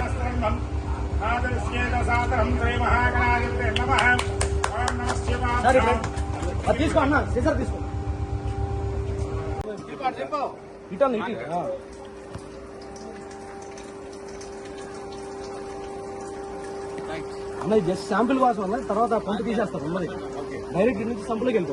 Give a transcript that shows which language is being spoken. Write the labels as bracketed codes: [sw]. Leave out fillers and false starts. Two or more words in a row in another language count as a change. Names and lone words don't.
[sa] ब्रह्मम् आदर्श्येन सादरं श्री महागणाधिपते नमः ओम नमः शिवाय [te] అది తీసుకో అన్న సీసర్ తీసుకో ఇటన్ ఇటు అన్న [en] just sample [te] కోసం అన్న తర్వాత పంపు తీసేస్తారు ఉన్నది డైరెక్ట్ నుంచి సంపులోకి వెళ్తాం